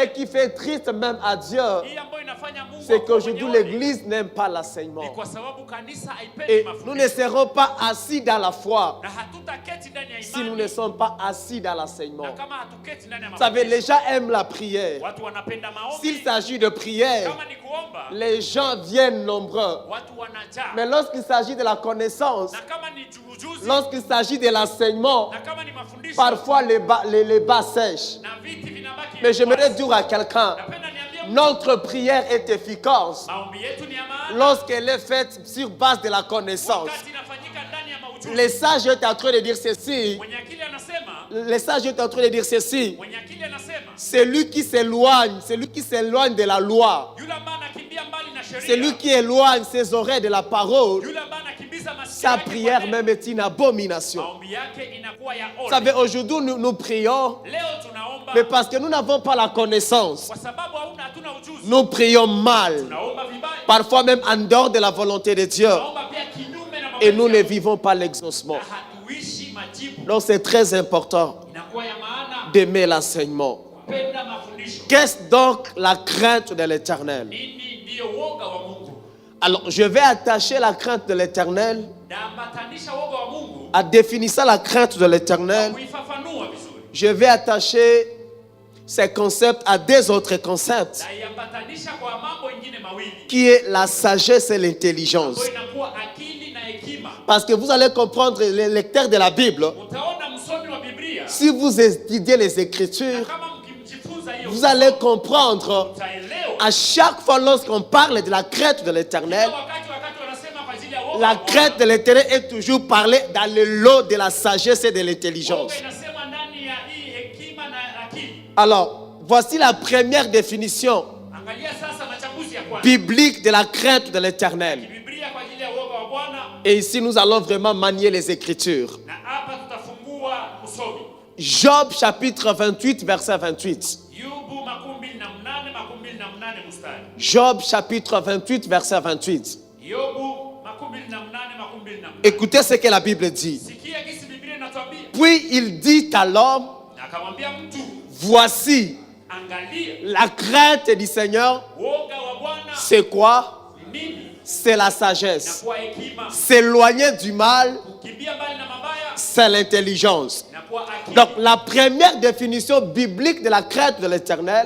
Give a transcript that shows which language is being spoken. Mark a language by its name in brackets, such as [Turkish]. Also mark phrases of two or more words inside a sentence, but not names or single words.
[Swahili] ole. [French] qui fait triste même à Dieu, [Swahili] Hii ambayo inafanya Mungu [French] c'est [Swahili] akuwe [French] qu'aujourd'hui [Swahili] mwenye ole. [French] l'Église n'aime pas [Swahili] Ni [French] l'enseignement. [Swahili] kwa sababu kanisa haipendi [French] Et nous ne [Swahili] mafundisho. [French] serons pas assis dans la foi [Swahili] Na hatutaketi ndani ya [French] si nous ne [Swahili] imani. [French] sommes pas assis dans [Swahili] Na [French] l'enseignement. [Swahili] kama hatuketi ndani ya [French] Vous savez, les [Swahili] mafundisho. [French] gens aiment la prière. [Swahili] Watu wanapenda [French] S'il [Swahili] maombi. [French] s'agit de prière, [Swahili] Kama ni kuomba, [French] les gens viennent nombreux. [Swahili] watu wanajaa. [French] Mais lorsqu'il s'agit de la connaissance, [Swahili] Na kama ni ujuzi, [French] lorsqu'il s'agit de l'enseignement, [Swahili] na kama ni mafundisho, [French] parfois les bas sèchent. [Swahili] na viti vinabaki. [French] Mais j'aimerais dire à quelqu'un, [Swahili] Napenda niambie mtu, [French] notre prière est efficace [Swahili] maombi yetu ni ya maana. [French] lorsqu'elle est faite sur base de la connaissance. [Swahili] Wakati inafanyika ndani ya maujuzi. [French] Les sages étaient en train de dire ceci. [Swahili] Mwenye akili anasema, [French] Les sages étaient en train de dire ceci. [Swahili] mwenye akili anasema, [French] Celui qui s'éloigne de la loi, [Swahili] yule ambaye anakimbia mbali na sheria, [French] celui qui éloigne ses oreilles de la parole, [Swahili] yule ambaye anakimbiza masikio [French] sa [Swahili] yake kwa [French] prière [Swahili] neno, [French] même est une abomination. [Swahili] maombi yake inakuwa ya [French] Vous [Swahili] ole. [French] savez, aujourd'hui nous prions, [Swahili] Leo tunaomba [French] mais parce que nous n'avons pas la connaissance, [Swahili] kwa sababu hatuna ujuzi. [French] nous prions mal, [Swahili] Tunaomba vibaya. [French] parfois même en dehors de la volonté de Dieu, [Swahili] Tunaomba pia kinyume na [French] et [Swahili] mapenzi [French] nous [Swahili] ya [French] ne [Swahili] Mungu. [French] vivons pas l'exaucement. [Swahili] Na hatuishi majibu. [French] Donc c'est très important [Swahili] Inakuwa ya maana [French] d'aimer l'enseignement. [Swahili] kupenda mafundisho. [French] Qu'est-ce donc la crainte de l'Éternel? [Swahili] Nini ndiyo woga wa Mungu? [French] Alors je vais attacher la crainte de l'Éternel, [Swahili] Naambatanisha woga wa Mungu [French] en définissant la crainte de l'Éternel, [Swahili] kuifafanua vizuri. [French] je vais attacher ces concepts à deux autres concepts, [Swahili] Na iambatanisha kwa mambo ingine mawili. [French] qui est la sagesse et l'intelligence. [Swahili] Ambayo inakuwa akili na hekima. [French] Parce que vous allez comprendre, les lecteurs de la Bible, [Swahili] Utaona msomi wa Biblia [French] si vous étudiez les [Swahili] na [French] Écritures, [Swahili] kama mkimjifunza hiyo [French] vous allez comprendre, [Swahili] utaelewa. [French] à chaque fois lorsqu'on parle de la crainte de l'Éternel, [Swahili] Wakati wanasema kwa ajili ya woga [French] la [Swahili] wa [French] crainte de l'Éternel est toujours parlée dans le lot de la sagesse et de l'intelligence. [Swahili] woga inasema ndani ya hii hekima na akili. [French] Alors, voici la première définition [Swahili] Angalia sasa machambuzi ya kwanza. [French] biblique de la crainte de l'Éternel. [Swahili] Biblia kwa ajili ya woga wa Bwana, [French] Et ici, nous allons vraiment manier les Écritures. [Swahili] na hapa tutafungua usomi. [French] Job chapitre 28, verset 28. [Swahili] Yubu 28 mstari. [French] Job chapitre 28, verset 28. [Swahili] Yobu 28. [French] Écoutez ce que la Bible dit. [Swahili] Sikia kisi Biblia inatuambia. [French] Puis il dit à l'homme, [Swahili] Na akamwambia mtu, [French] voici [Swahili] angalia [French] la crainte du Seigneur, [Swahili] woga wa Bwana [French] c'est quoi? [Swahili] ni nini? [French] C'est la [Swahili] Na [French] sagesse. [Swahili] kuwa hekima, [French] S'éloigner du mal, [Swahili] kukimbia mbali na mabaya, [French] c'est l'intelligence. [Swahili] na kuwa akili. [French] Donc la première définition biblique de la crainte de l'Éternel,